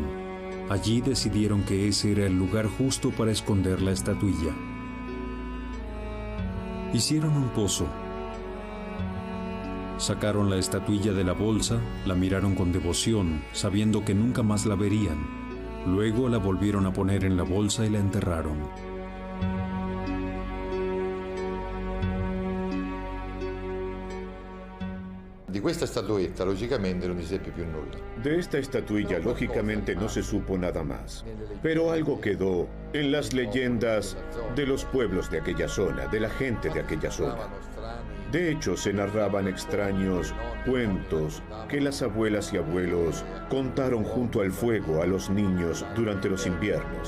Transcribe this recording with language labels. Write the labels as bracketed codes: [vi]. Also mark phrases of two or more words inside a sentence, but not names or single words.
[es] Allí decidieron que ese era el lugar justo para esconder la estatuilla. Hicieron un pozo. Sacaron la estatuilla de la bolsa, la miraron con devoción, sabiendo que nunca más la verían. Luego la volvieron a poner en la bolsa y la enterraron. [it] Di questa statuetta logicamente non si seppe più nulla. [es] De esta estatuilla, lógicamente, no se supo nada más. Pero algo quedó en las leyendas de los pueblos de aquella zona, de la gente de aquella zona. De hecho, se narraban extraños cuentos que las abuelas y abuelos contaron junto al fuego a los niños durante los inviernos.